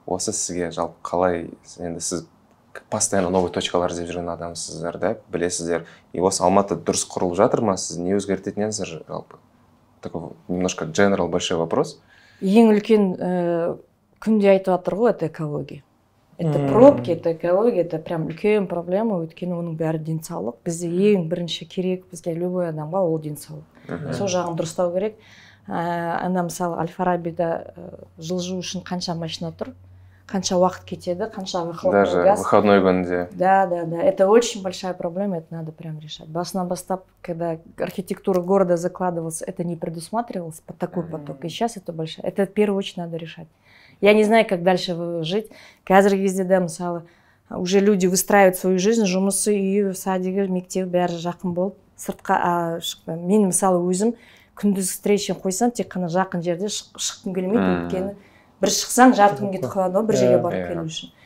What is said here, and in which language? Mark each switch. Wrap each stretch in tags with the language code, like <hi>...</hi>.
<kk>Осы сізге жалпы қалай, енді сіз постоянно новый точкалар іздеп жүрген адамсыздар да, білесіздер. И осы Алматы дұрыс құрылып жатыр ма? Сіз не өзгертетін едіңіздер жалпы?</kk> <ru>Такой немножко general большой вопрос.</ru> <kk>Ең үлкен күнде айтып жатыр ғой,</kk> <ru>это экология. Это пробки, это экология, это прям</ru> <kk>үлкен проблема, өйткені оның бәрі денсаулық. Бізде ең бірінші керек, бізге любой адамға ол денсаулық. Сол жағын дұрыстау керек. Ана мысалы Аль-Фарабида жылжу үшін қанша машина тұр? Қанша уақыт кетеді, қанша выхлопной газ.</kk> <ru>Даже выходной күнде. Да. Это очень большая проблема, это надо прям решать.</ru> <kk>Басынан бастап,</kk> <ru>когда архитектура города закладывалась, это не предусматривалось под такой поток. И сейчас это большая. Это в первую очередь надо решать. Я не знаю, как дальше жить.</ru> <kk>Қазіргі кезде да, мысалы,</kk> <ru>уже люди выстраивают свою жизнь,</ru> <kk>жұмысы, үйі, садигі, мектеп, бәрі жақын болып, сыртқа шықпаймын. Мен, мысалы, өзім күндіз встреча қойсам, тек қана жақын жерде шыққым келмейді, өйткені бір шықсаң жарты күн кетіп қалады, бір жерге барып келу үшін.</kk>